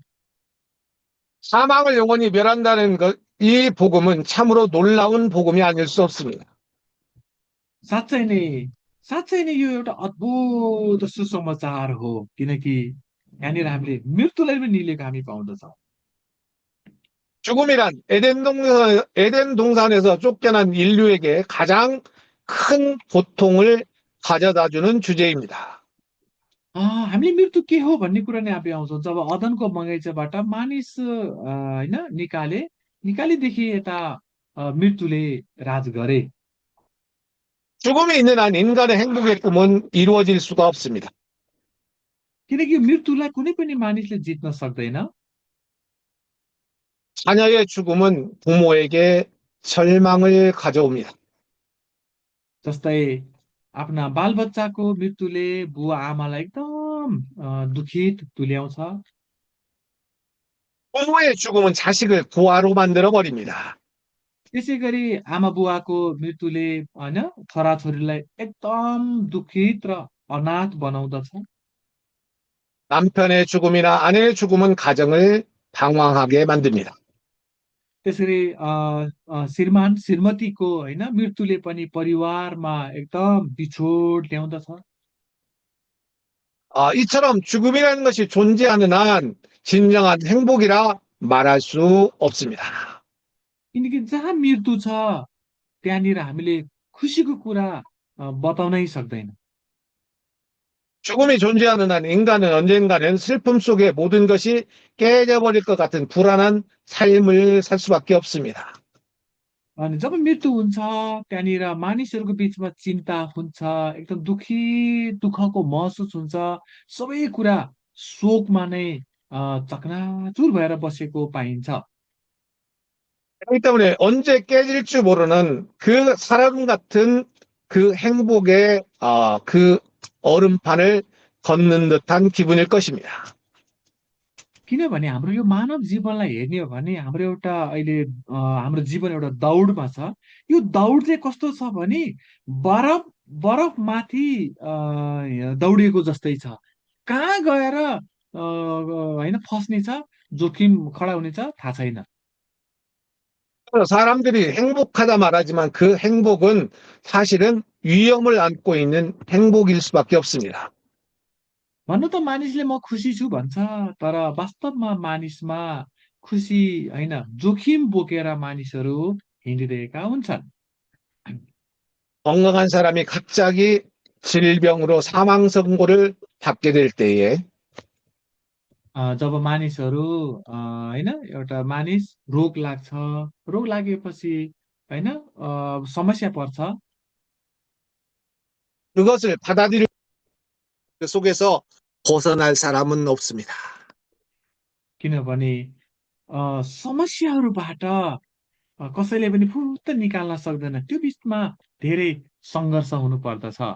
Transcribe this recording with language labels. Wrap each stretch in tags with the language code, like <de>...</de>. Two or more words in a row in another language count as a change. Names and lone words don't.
<ko>사망을 영원히 멸한다는 것, 이 복음은 참으로 놀라운 복음이 아닐 수 없습니다.</ko> <ne>साँच्चै नै साँच्चै नै यो एउटा अद्भुत सुसमाचार हो, किनकि यहाँनिर हामीले मृत्युलाई पनि निलेको हामी पाउँदछौँ।</ne> <ko>죽음이란 에덴 동산에서 쫓겨난 인류에게 가장 큰 고통을 가져다 주는 주제입니다.</ko> <ne>हामीले मृत्यु के हो भन्ने कुरा नै हामी आउँछौँ जब अदनको बगैँचाबाट मानिस होइन निकालेदेखि यता मृत्युले राज गरे।</ne> <ko>죽음이 있는 한 인간의 행복의 꿈은 이루어질 수가 없습니다.</ko> <ne>किनकि मृत्युलाई कुनै पनि मानिसले जित्न सक्दैन।</ne> <ko>자녀의 죽음은 부모에게 절망을 가져옵니다.</ko> <ne>जस्तै आफ्ना बालबच्चाको मृत्युले बुवा आमालाई एकदम दुखित तुल्याउँछ।</ne> <ko>부모의 죽음은 자식을 고아로 만들어 버립니다.</ko> <ne>त्यसै गरी आमा बुवाको मृत्युले होइन छोराछोरीलाई एकदम दुखित र अनाथ बनाउँदछ।</ne> <ko>남편의 죽음이나 아내의 죽음은 가정을 방황하게 만듭니다.</ko> <ne>त्यसरी श्रीमान श्रीमतीको होइन मृत्युले पनि परिवारमा एकदम बिछोड ल्याउँदछ।</ne> <ko>이처럼 죽음이라는 것이 존재하는 한 진정한 행복이라 말할 수 없습니다.</ko> <ne>किनकि जहाँ मृत्यु छ त्यहाँनिर हामीले खुसीको कुरा बताउनै सक्दैन।</ne> <ko>죽음이 존재하는 한 인간은 언젠가는 슬픔 속에 모든 것이 깨져버릴 것 같은 불안한 삶을 살 수밖에 없습니다.</ko> <ne>अनि जब मृत्यु हुन्छ त्यहाँनिर मानिसहरूको बिचमा चिन्ता हुन्छ, एकदम दुखको महसुस हुन्छ, सबै कुरा शोकमा नै चकनाचुर भएर बसेको पाइन्छ।</ne> <ko>그렇기 때문에 언제 깨질지 모르는 그 사람 같은 그 행복의 그 얼음판을 걷는 듯한 기분일 것입니다.</ko> <ne>किनभने हाम्रो यो मानव जीवनलाई हेर्ने हो भने हाम्रो एउटा अहिले हाम्रो जीवन एउटा दौडमा छ। यो दौड चाहिँ कस्तो छ भने बरफ बरफ माथि दौडिएको जस्तै छ। कहाँ गएर होइन फस्ने छ, जोखिम खडा हुनेछ थाहा छैन।</ne> <ko>사람들이 행복하다 말하지만 그 행복은 사실은 위험을 안고 있는 행복일 수밖에 없습니다.</ko> <ne>भन्नु त मानिसले म खुसी छु भन्छ, तर वास्तवमा मानिसमा खुसी होइन जोखिम बोकेर मानिसहरू हिँडिरहेका हुन्छन्।</ne> <ko>건강한 사람이 갑자기 질병으로 사망 선고를 받게 될 때에</ko> <ne>जब मानिसहरू होइन एउटा मानिस रोग लाग्छ, रोग लागेपछि होइन समस्या पर्छ।</ne> <ko>그것을 받아들일 그 속에서 벗어날 사람은 없습니다.</ko> <ne>किनभने समस्याहरूबाट कसैले पनि फुत्त निकाल्न सक्दैन, त्यो बिचमा धेरै सङ्घर्ष हुनु पर्दछ।</ne>